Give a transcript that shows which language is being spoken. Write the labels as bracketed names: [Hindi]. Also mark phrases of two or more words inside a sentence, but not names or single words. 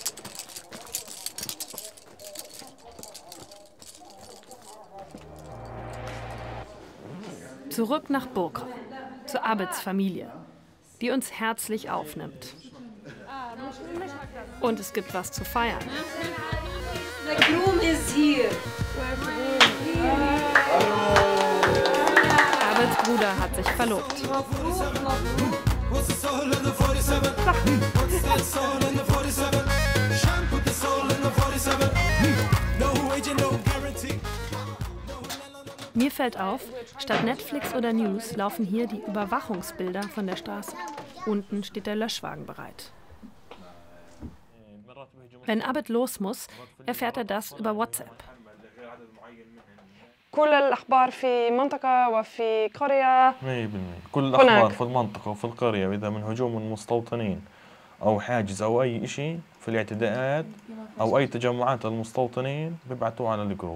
[German] Zurück nach Burqa, zu Abeds Familie, die uns herzlich aufnimmt. Und es gibt was zu feiern. [English] The groom is here. [German] Abeds Bruder hat sich verlobt. Mir fällt auf, statt Netflix oder News laufen hier die Überwachungsbilder von der Straße. Unten steht der Löschwagen bereit. Wenn Abed los muss, erfährt er das über WhatsApp. [Arabic] كل الأخبار في منطقة وفي قرية 100% كل الأخبار في المنطقة وفي القرية إذا من هجوم المستوطنين أو حاجز أو أي شيء في الاعتداءات أو أي تجمعات المستوطنين بيبعتوه على الجروب.